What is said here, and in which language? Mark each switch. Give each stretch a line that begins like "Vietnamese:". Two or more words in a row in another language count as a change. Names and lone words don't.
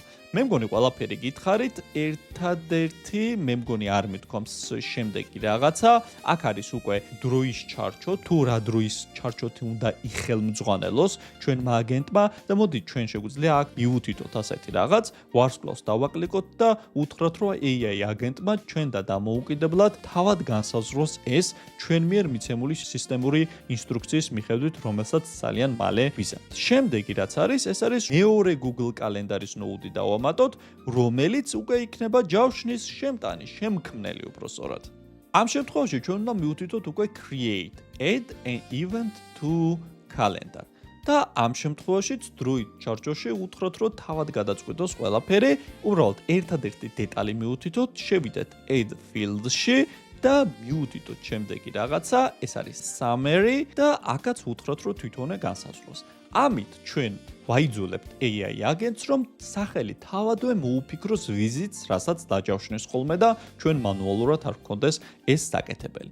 Georgian: მე მგონი ყველაფერი გითხარით, ერთადერთი მე მგონი არ მithkoms შემდეგი რაღაცა, აქ არის უკვე დროის ჩარჩო, თუ რა დროის ჩარჩოთი უნდა იხელმძღვანელოს ჩვენმა აგენტმა და მოდით ჩვენ შეგვიძლია აქ მივუთითოთ ასეთი რაღაც, ვარსკვლავს დავაკლიკოთ და უთხრათ, რომ AI აგენტმა ჩვენ და დამოუკიდებლად თავად განსაზღვროს ეს ჩვენ მიერ მიცემული სისტემური ინსტრუქციის მიხედვით, რომელსაც ძალიან მალე ვიზამთ. შემდეგი რაც არის, ეს არის მეორე Google კალენდარის ნოუდი და მატოთ, რომელიც უკვე იქნება ჯავშნის შემტანი, შემქმნელი უბრალოდ. ამ შემთხვევაში ჩვენ უნდა მივუთითოთ უკვე
English: create, add an event to calendar.
Georgian: და ამ შემთხვევაშიც დროით ჩარჩოში უთხროთ, რომ თავად გადაწყვიტოს ყველაფერი, უბრალოდ ერთადერთი დეტალი მივუთითოთ, შევიდეთ
English: add field-
Georgian: ში და მივუთითოთ შემდეგი რაღაცა, ეს არის summary და აქაც უთხროთ, რომ თვითონვე განსაზღვროს. ამით ჩვენ ვაიძულებთ AI აგენტს, რომ სახელი თავადვე მოუფიქროს ვიზიტს, რასაც დაჯავშნეს ხოლმე და ჩვენ მანუალურად არ გქონდეს ეს საკეთებელი.